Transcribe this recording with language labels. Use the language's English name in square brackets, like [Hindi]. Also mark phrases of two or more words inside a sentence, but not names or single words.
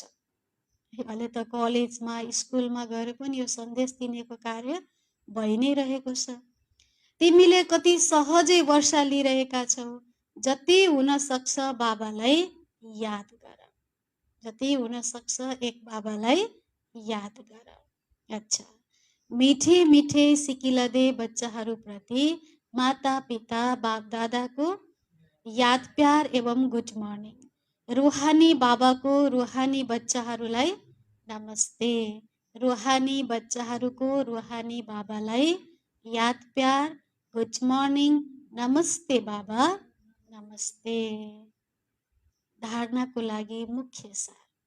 [Nepali] अहिले त कलेजमा स्कुलमा गएर पनि यो सन्देश दिनेको कार्य भइ नै रहेको छ। तिमीले कति सहजै वर्षा लिइरहेका छौ। जति हुन सक्छ बाबालाई याद गर। जति हुन सक्छ एक बाबालाई याद गर। अच्छा, मिठे मिठे सिकिलदे बच्चाहरूप्रति माता पिता बाप दादाको याद प्यार एवं [English] good morning. [Nepali] रुहानी बाबाको रुहानी बच्चाहरूलाई नमस्ते। रुहानी बच्चाहरूको रुहानी बाबालाई याद प्यार, [English] good morning, [Nepali] नमस्ते बाबा, नमस्ते। धारणाको लागि मुख्य सार।